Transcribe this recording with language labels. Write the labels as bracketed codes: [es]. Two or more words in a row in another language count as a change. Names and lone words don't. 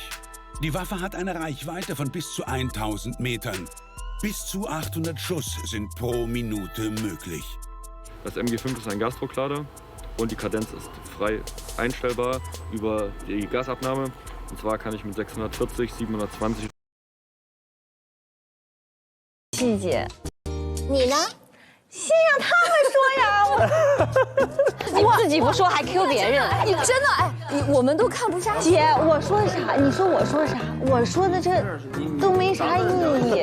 [de] Die Waffe hat eine Reichweite von bis zu 1000 Metern. Bis zu 800 Schuss sind pro Minute möglich. Das MG5 ist ein Gasdrucklader und die Kadenz ist frei einstellbar über die Gasabnahme. Und zwar kann ich mit 640, 720. [zh] 细节，你呢？先让他们说呀！我自己不说还 Q 别人，你真的哎，我们都看不下去。姐，我说的啥？你说我说啥？我说的这都没啥意义。